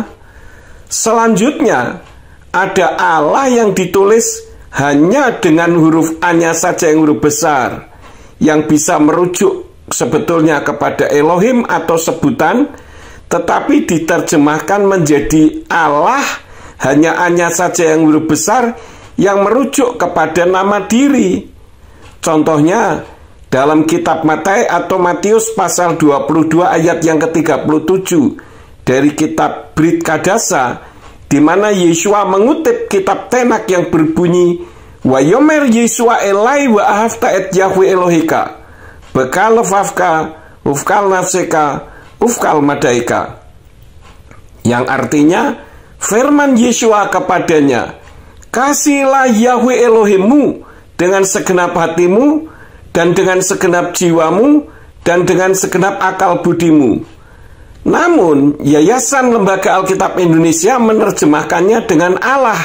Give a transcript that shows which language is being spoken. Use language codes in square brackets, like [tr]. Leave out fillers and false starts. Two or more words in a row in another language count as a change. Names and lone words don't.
[id] Selanjutnya, ada Allah yang ditulis hanya dengan huruf A-nya saja yang huruf besar, yang bisa merujuk sebetulnya kepada Elohim atau sebutan, tetapi diterjemahkan menjadi Allah hanya A-nya saja yang huruf besar, yang merujuk kepada nama diri. Contohnya dalam kitab Matius pasal 22 ayat yang ke-37 dari kitab Brit Kadasa, di mana Yesua mengutip kitab Tenak yang berbunyi, [he] "ויאמר ישוע אליו ואהבת את יהוה אלהיך בכל לבבך ובכל נפשך ובכל מאדך." [id] Yang artinya, firman Yesua kepadanya, "Kasihilah Yahweh Elohimmu dengan segenap hatimu, dan dengan segenap jiwamu, dan dengan segenap akal budimu." Namun, Yayasan Lembaga Alkitab Indonesia menerjemahkannya dengan Allah.